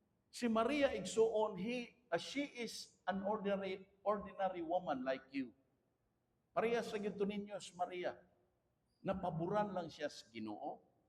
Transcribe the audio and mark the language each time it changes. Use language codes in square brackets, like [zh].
[ceb] Si Maria igsuon, [en] she is an ordinary woman like you. [ceb] Pareha sa ginto ninyo si Maria. Napaboran lang siya sa Ginoo.